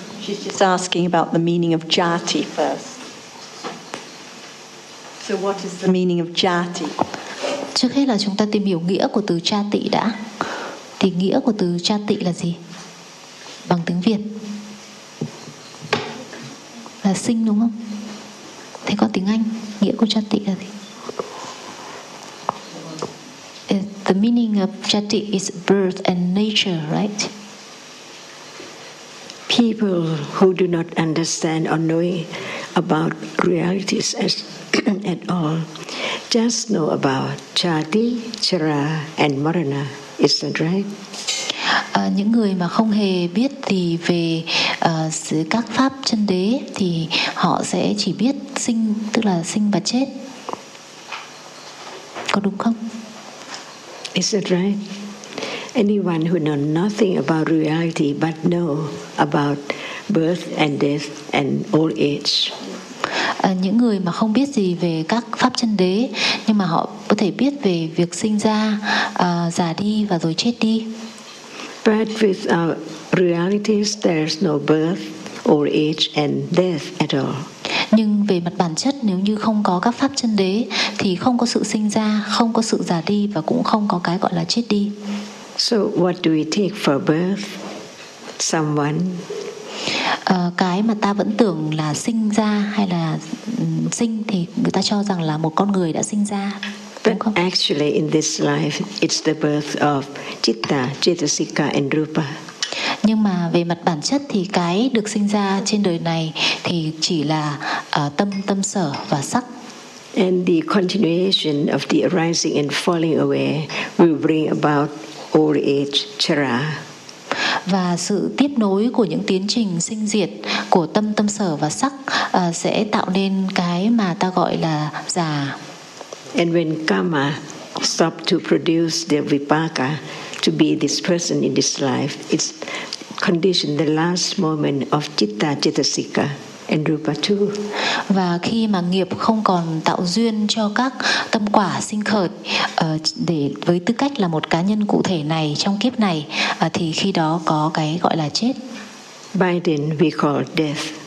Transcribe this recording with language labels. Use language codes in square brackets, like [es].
[en] She's just asking about the meaning of jati first. So what is the meaning of jati? [vi] Trước hết là chúng ta tìm hiểu nghĩa của từ jati đã. Thì nghĩa của từ cha tị là gì? Bằng tiếng Việt là sinh, đúng không? Thế có tiếng Anh nghĩa của cha tị là gì? [en] The meaning of cha tị is birth and nature, right? People who do not understand or know about realities at all just know about cha tị, chara and marana. Is that right? [vi] Những người mà không hề biết gì về các pháp chân đế thì họ sẽ chỉ biết sinh, tức là sinh và chết. Có đúng không? [en] Is that right? Anyone who knows nothing about reality but know about birth and death and old age. [vi] Những người mà không biết gì về các pháp chân đế nhưng mà họ có thể biết về việc sinh ra, già đi và rồi chết đi. [en] But with our realities, there's no birth, old age, and death at all. [vi] Nhưng về mặt bản chất, nếu như không có các pháp chân đế, thì không có sự sinh ra, không có sự già đi và cũng không có cái gọi là chết đi. [en] So what do we take for birth? Someone. [vi] Cái mà ta vẫn tưởng là sinh ra hay là sinh thì người ta cho rằng là một con người đã sinh ra. [en] But actually in this life it's the birth of citta, cetasika and rupa. [vi] Nhưng mà về mặt bản chất thì cái được sinh ra trên đời này thì chỉ là tâm sở và sắc. [en] And the continuation of the arising and falling away will bring about old age, chara. [vi] Và sự tiếp nối của những tiến trình sinh diệt của tâm sở và sắc sẽ tạo nên cái mà ta gọi là già. [en] And when karma stop to produce the vipaka to be this person in this life, it's conditioned the last moment of citta, cetasika and rupa too. [vi] Và khi mà nghiệp không còn tạo duyên cho các tâm quả sinh khởi để với tư cách là một cá nhân cụ thể này trong kiếp này thì khi đó có cái gọi là chết. [en] By then we call death.